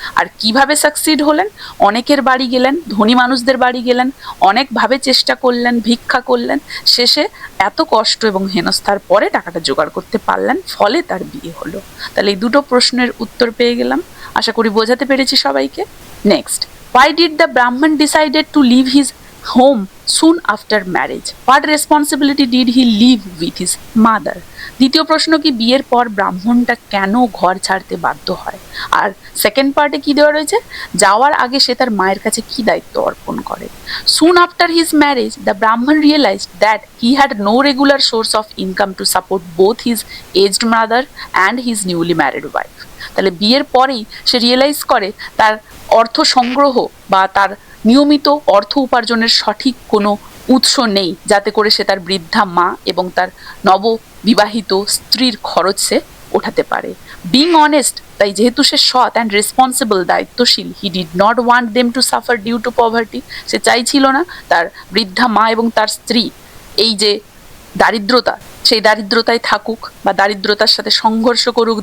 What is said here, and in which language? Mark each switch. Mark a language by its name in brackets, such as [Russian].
[Bangla] আর কিভাবে সাকসিড হলেন? অনেকের বাড়ি গেলেন, ধনী মানুষদের বাড়ি গেলেন, অনেকভাবে চেষ্টা করলেন, ভিক্ষা করলেন, শেষে এত কষ্ট এবং হেনস্থার পরে টাকাটা জোগাড় করতে পারলেন, ফলে তার বিয়ে হলো। তাহলে এই দুটো প্রশ্নের উত্তর পেয়ে গেলাম, আশা করি বোঝাতে পেরেছি সবাইকে। [English] Next, why did the Brahman decided to leave his home soon after marriage? What responsibility did he leave with his mother? [Bangla] দ্বিতীয় প্রশ্ন কি, বিয়ের পর ব্রাহ্মণটা কেন ঘর ছাড়তে বাধ্য হয়? আর সেকেন্ড পার্টে কি দেওয়া রয়েছে, যাওয়ার আগে সে তার মায়ের কাছে কি দায়িত্ব অর্পণ করে? [English] Soon after his marriage, the Brahman realized that he had no regular source of income to support both his aged mother and his newly married wife. [Bangla] তাহলে বিয়ের পরেই সে রিয়েলাইজ করে তার অর্থ সংগ্রহ বা তার নিয়মিত অর্থ উপার্জনের সঠিক কোনো উৎস নেই, যাতে করে সে তার বৃদ্ধা মা এবং তার নববিবাহিত স্ত্রীর খরচ সে ওঠাতে পারে। [English] being honest, [Bangla] তাই যেহেতু সে সৎ অ্যান্ড রেসপন্সিবল, দায়িত্বশীল, [English] he did not want them to suffer due to poverty, [Bangla] সে চাইছিল না তার বৃদ্ধা মা এবং তার স্ত্রী এই যে দারিদ্রতা, সেই দারিদ্রতায় থাকুক বা দারিদ্রতার সাথে সংঘর্ষ করুক।